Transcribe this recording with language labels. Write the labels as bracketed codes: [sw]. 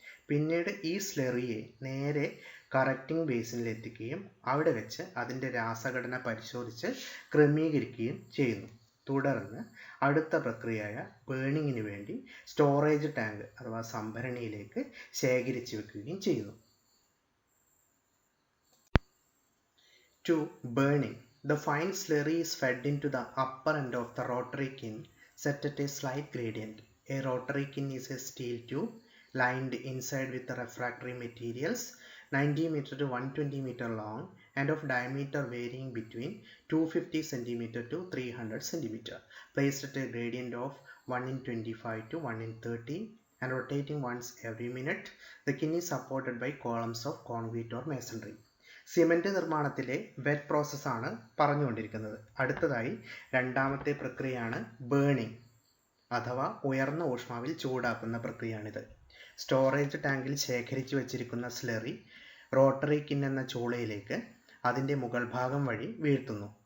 [ml] പിന്നീട് ഈ സ്ലറിയെ നേരെ കറക്റ്റിംഗ് ബേസിനിൽ എത്തിക്കുകയും അവിടെ വെച്ച് അതിൻ്റെ രാസഘടന പരിശോധിച്ച് ക്രമീകരിക്കുകയും ചെയ്യുന്നു. തുടർന്ന് അടുത്ത പ്രക്രിയയായ ബേണിങ്ങിന് വേണ്ടി സ്റ്റോറേജ് ടാങ്ക് അഥവാ സംഭരണിയിലേക്ക് ശേഖരിച്ചു വെക്കുകയും ചെയ്യുന്നു. [en] 2. Burning. The fine slurry is fed into the upper end of the rotary kiln set at a slight gradient. A rotary kiln is a steel tube lined inside with the refractory materials, 90 meter to 120 meter long and of diameter varying between 250 centimeter to 300 centimeter, placed at a gradient of 1 in 25 to 1 in 30 and rotating once every minute. The kiln is supported by columns of concrete or masonry. [ml] Cement നിർമ്മാണത്തിലെ wet പ്രോസസ്സാണ് പറഞ്ഞുകൊണ്ടിരിക്കുന്നത്. അടുത്തതായി രണ്ടാമത്തെ പ്രക്രിയയാണ് burning അഥവാ ഉയർന്ന ഊഷ്മാവിൽ ചൂടാക്കുന്ന പ്രക്രിയയാണിത്. Storage ടാങ്കിൽ ശേഖരിച്ചു വച്ചിരിക്കുന്ന സ്ലറി റോട്ടറി കിൻ എന്ന ചൂളയിലേക്ക് അതിൻ്റെ മുകൾ ഭാഗം വഴി വീഴ്ത്തുന്നു.